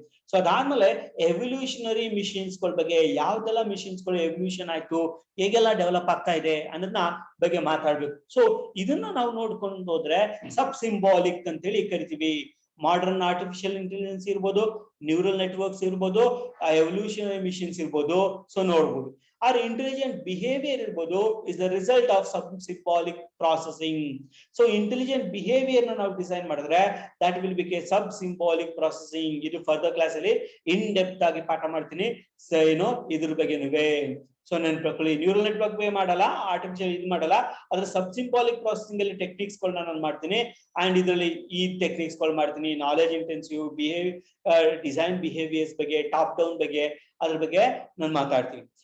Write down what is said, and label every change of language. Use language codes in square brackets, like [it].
[kn] So ಅದಾದ್ಮೇಲೆ evolutionary machines ಗಳ ಬಗ್ಗೆ, ಯಾವ್ದೆಲ್ಲ ಮಿಷಿನ್ಸ್ ಗಳು ಎವಲ್ಯೂಷನ್ ಆಯ್ತು, ಹೇಗೆಲ್ಲ ಡೆವಲಪ್ ಆಗ್ತಾ ಇದೆ ಅನ್ನೋದನ್ನ ಬಗ್ಗೆ ಮಾತಾಡ್ಬೇಕು. ಸೊ ಇದನ್ನ ನಾವು ನೋಡ್ಕೊಂಡು ಹೋದ್ರೆ ಸಬ್ ಸಿಂಬಾಲಿಕ್ ಅಂತ ಹೇಳಿ ಕರಿತೀವಿ. ಮಾಡರ್ನ್ ಆರ್ಟಿಫಿಷಿಯಲ್ ಇಂಟೆಲಿಜೆನ್ಸ್ ಇರ್ಬೋದು, ನ್ಯೂರಲ್ ನೆಟ್ವರ್ಕ್ಸ್ ಇರ್ಬೋದು, ಎವಲ್ಯೂಷನರಿ ಮಿಷಿನ್ಸ್ ಇರ್ಬೋದು. [en] So ನೋಡ್ಬೋದು our intelligent behavior ಇರ್ಬೋದು is the result of sub symbolic processing. So intelligent behavior [kn] ನ ನಾವು ಡಿಸೈನ್ ಮಾಡಿದ್ರೆ [en] that will become sub symbolic processing. [kn] ಇದು ಫರ್ದರ್ ಕ್ಲಾಸ್ ಅಲ್ಲಿ ಇನ್ ಡೆಪ್ತ್ ಆಗಿ ಪಾಠ ಮಾಡ್ತೀನಿ. ಸೊ ಏನೋ ಇದ್ರ ಬಗ್ಗೆನುವೆ. ಸೊ ನೆನ್ಪಿಟ್ಕೊಳ್ಳಿ, ನ್ಯೂರಲ್ ನೆಟ್ವರ್ಕ್ ವೇ ಮಾಡಲ್ಲ, ಆರ್ಟಿಫಿಷಿಯಲ್ ಇದು ಮಾಡಲ್ಲ, ಅದ್ರ ಸಬ್ ಸಿಂಬಾಲಿಕ್ ಪ್ರಾಸೆಸಿಂಗ್ ಅಲ್ಲಿ ಟೆಕ್ನಿಕ್ಸ್ ಗಳನ್ನ ನಾನು ಮಾಡ್ತೀನಿ. ಅಂಡ್ ಇದರಲ್ಲಿ ಈ ಟೆಕ್ನಿಕ್ಸ್ ಗಳು ಮಾಡ್ತೀನಿ. ನಾಲೆಜ್ ಇಂಟೆನ್ಸಿವ್ ಡಿಸೈನ್ ಬಿಹೇವಿಯರ್ಸ್ ಬಗ್ಗೆ, ಟಾಪ್ ಡೌನ್ ಬಗ್ಗೆ, ಅದ್ರ ಬಗ್ಗೆ ನಾನು ಮಾತಾಡ್ತೀನಿ.